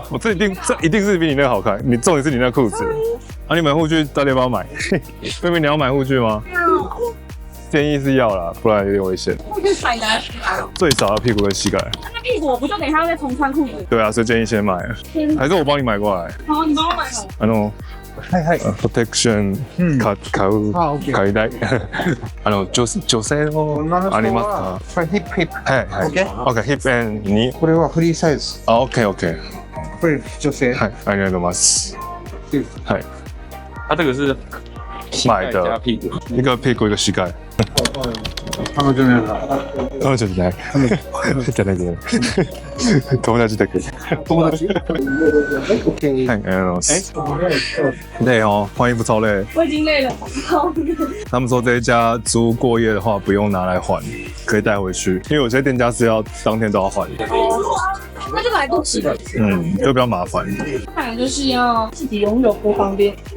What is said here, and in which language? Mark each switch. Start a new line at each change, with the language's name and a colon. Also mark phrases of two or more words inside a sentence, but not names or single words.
Chinese: 我这一定是比你那个好看。你重点是你那裤子。啊，你买护具到底要不要买？妹妹，你要买护具吗？建议是要啦，不然有点危险。护具踩的。最少要屁股跟膝盖。那屁股我不就等一下再重穿裤子？对啊，所以建议先买。还是我帮你买过来。好，你帮我买好。
Japanese: protection 買いたい。女性のありますか？これヒップヒップ。はいはい。
English: OK hip and knee。
Japanese: これはフリーサイズ。あ
English: OK OK。
Japanese: これ女性。はいありがとうございます。はい。
Chinese: 它这个是买的加屁股，一个屁股一个膝盖。
Japanese: 彼女のや彼女じゃない。じゃないけど。友達だけ。友達？ OK。はい、ありがとうございます。
Chinese: 累哦，换衣服超累。我已经累了。他们说这一家租过夜的话不用拿来换，可以带回去，因为有些店家是要当天都要换的。那就来不及了。就比较麻烦。看来就是要自己拥有不方便。